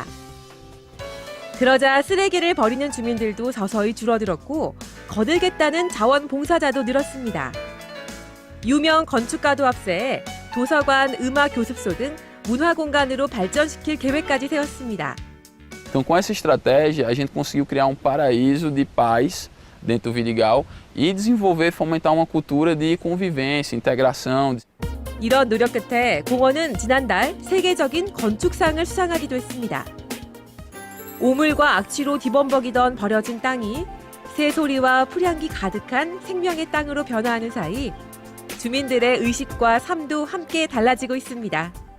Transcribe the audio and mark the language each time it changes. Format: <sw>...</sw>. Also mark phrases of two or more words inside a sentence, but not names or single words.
<ko>그러자 쓰레기를 버리는 주민들도 서서히 줄어들었고 거들겠다는 자원봉사자도 늘었습니다. 유명 건축가도 합세해 도서관, 음악 교습소 등 문화공간으로 발전시킬 계획까지 세웠습니다.</ko> <pt>Então, com essa estratégia, a gente conseguiu criar paraíso de paz dentro do Vidigal e desenvolver, fomentar uma cultura de convivência, integração.</pt> <ko>이런 노력 끝에 공원은 지난달 세계적인 건축상을 수상하기도 했습니다. 오물과 악취로 뒤범벅이던 버려진 땅이 새소리와 풀향기 가득한 생명의 땅으로 변화하는 사이 주민들의 의식과 삶도 함께 달라지고 있습니다.</ko>